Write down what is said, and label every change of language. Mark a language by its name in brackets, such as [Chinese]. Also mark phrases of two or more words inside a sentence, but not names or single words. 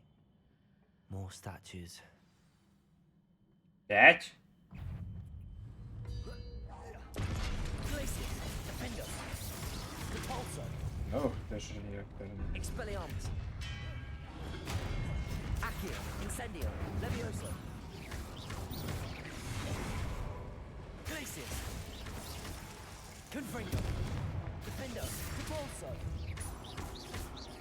[English] More statues. 5? [Latin] Glacius. Defender. Repulsor. [Russian] Ну, даже не... [Latin] Expelliarmus. Accio. Incendio. Levioso. Glacius. Confringo. Defender. Repulsor.